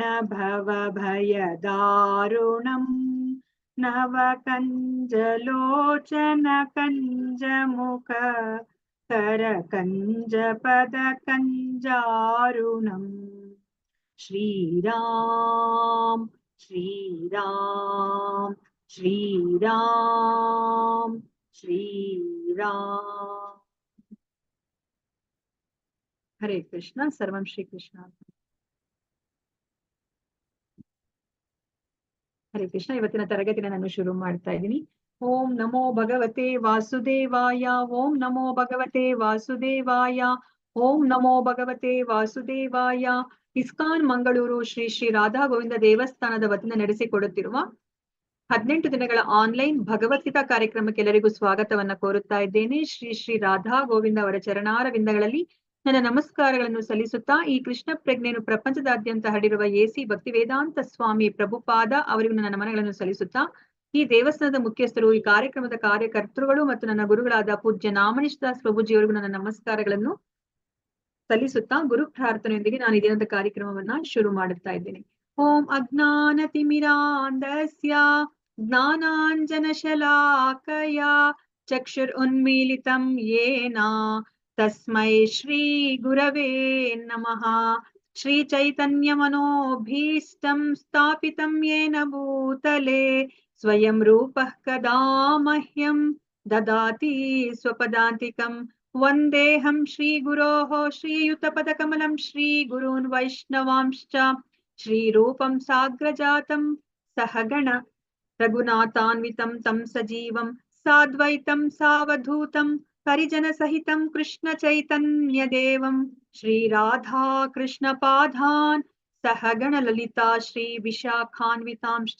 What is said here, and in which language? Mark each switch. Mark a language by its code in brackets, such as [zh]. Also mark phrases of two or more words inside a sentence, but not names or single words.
[sa] ಭವ ಭಯ ದಾರುಣಂ ನವ ಕಂಜಲೋಚನ ಕಂಜ ಮುಖ ಕರ ಕಂಜ ಪದ ಕಂಜಾರುಣಂ ಶ್ರೀರಾಮ್ ಶ್ರೀರಾಮ್ ಶ್ರೀರಾಮ್ ಶ್ರೀರಾಮ್. ಹರೇ ಕೃಷ್ಣ. ಸರ್ವಂ ಶ್ರೀ ಕೃಷ್ಣ. ಹರೇ ಕೃಷ್ಣ. [kn] ಇವತ್ತಿನ ತರಗತಿನ ನಾನು ಶುರು ಮಾಡ್ತಾ ಇದ್ದೀನಿ. [sa] ಓಂ ನಮೋ ಭಗವತೆ ವಾಸುದೇವಾಯ. ಓಂ ನಮೋ ಭಗವತೆ ವಾಸುದೇವಾಯ. ಓಂ ನಮೋ ಭಗವತೆ ವಾಸುದೇವಾಯ. [kn] ಇಸ್ಕಾನ್ ಮಂಗಳೂರು ಶ್ರೀ ಶ್ರೀ ರಾಧಾ ಗೋವಿಂದ ದೇವಸ್ಥಾನದ ವತಿಯಿಂದ ನಡೆಸಿಕೊಡುತ್ತಿರುವ 18 ದಿನಗಳ ಆನ್ಲೈನ್ ಭಗವದ್ಗೀತಾ ಕಾರ್ಯಕ್ರಮಕ್ಕೆ ಎಲ್ಲರಿಗೂ ಸ್ವಾಗತವನ್ನ ಕೋರುತ್ತಾ ಇದ್ದೇನೆ. ಶ್ರೀ ಶ್ರೀ ರಾಧಾ ಗೋವಿಂದ ಅವರ ಚರಣಾರವಿಂದಗಳಲ್ಲಿ ನನ್ನ ನಮಸ್ಕಾರಗಳನ್ನು ಸಲ್ಲಿಸುತ್ತಾ ಈ ಕೃಷ್ಣ ಪ್ರಜ್ಞೆಯನ್ನು ಪ್ರಪಂಚದಾದ್ಯಂತ ಹರಡಿರುವ ಎಸಿ ಭಕ್ತಿವೇದಾಂತ ಸ್ವಾಮಿ ಪ್ರಭುಪಾದ ಅವರಿಗೂ ನನ್ನ ನಮನಗಳನ್ನು ಸಲ್ಲಿಸುತ್ತಾ, ಈ ದೇವಸ್ಥಾನದ ಮುಖ್ಯಸ್ಥರು, ಈ ಕಾರ್ಯಕ್ರಮದ ಕಾರ್ಯಕರ್ತರುಗಳು ಮತ್ತು ನನ್ನ ಗುರುಗಳಾದ ಪೂಜ್ಯ ನಾಮನಿಷ್ ದಾಸ್ ಪ್ರಭುಜಿಯವರಿಗೂ ನನ್ನ ನಮಸ್ಕಾರಗಳನ್ನು ಸಲ್ಲಿಸುತ್ತಾ ಗುರು ಪ್ರಾರ್ಥನೆಯೊಂದಿಗೆ ನಾನು ಈ ದಿನದ ಕಾರ್ಯಕ್ರಮವನ್ನ ಶುರು ಮಾಡುತ್ತಾ ಇದ್ದೇನೆ. [sa] ಓಂ ಅಜ್ಞಾನ ತಿಮಿರಾಂಧಸ್ಯ ಜ್ಞಾನಾಂಜನ ಶಲಾಕಯ ಚಕ್ಷುರ್ ಉನ್ಮೀಲಿತಂ ಯೇನ ತಸ್ಮೈ ಶ್ರೀ ಗುರವೇ ನಮಃ. ಶ್ರೀ ಚೈತನ್ಯ ಮನೋಭೀಷ್ಟಂ ಸ್ಥಾಪಿತಂ ಯೇನ ಭೂತಲೆ ಸ್ವಯಂ ರೂಪಃ ಕದಾ ಮಹ್ಯಂ ದದಾತಿ ಸ್ವಪದಾಂತಿಕಂ. ವಂದೇಹಂ ಶ್ರೀ ಗುರೋಃ ಶ್ರೀಯುತಪದ ಕಮಲಂ ಶ್ರೀ ಗುರೂನ್ ವೈಷ್ಣವಾಂಶ್ಚ ಶ್ರೀರೂಪಂ ಸಾಗ್ರಜಾತಂ ಸಹಗಣ ರಘುನಾಥಾನ್ವಿತಂ ತಂ ಸಜೀವಂ ಸಾದ್ವೈತಂ ಸಾವಧೂತಂ ಪರಿಜನ ಸಹಿತಂ ಕೃಷ್ಣ ಚೈತನ್ಯ ದೇವಂ ಶ್ರೀ ರಾಧಾ ಕೃಷ್ಣ ಪಾದಾನ್ ಸಹಗಣ ಲಲಿತಾ ಶ್ರೀ ವಿಶಾಖಾನ್ವಿತಾಂಶ್ಚ.